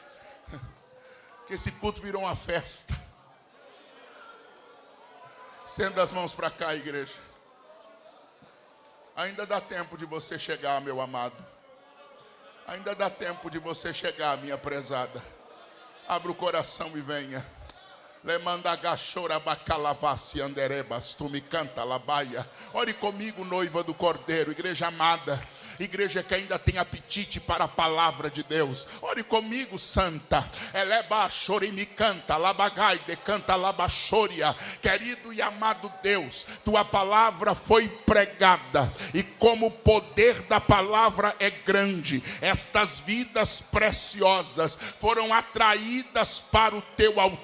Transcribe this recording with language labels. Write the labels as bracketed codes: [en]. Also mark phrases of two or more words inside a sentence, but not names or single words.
[pt] Que esse culto virou uma festa. Estenda as mãos para cá, igreja. Ainda dá tempo de você chegar, meu amado. Ainda dá tempo de você chegar, minha prezada. Abra o coração e venha. Lemanda gachora bacalavassi anderebas, tu me canta labaia. Ore comigo, noiva do Cordeiro, igreja amada, igreja que ainda tem apetite para a palavra de Deus. Ore comigo, santa. Eleba chore me canta, labagai de canta labachoria. Querido e amado Deus, tua palavra foi pregada e como o poder da palavra é grande, estas vidas preciosas foram atraídas para o teu altar.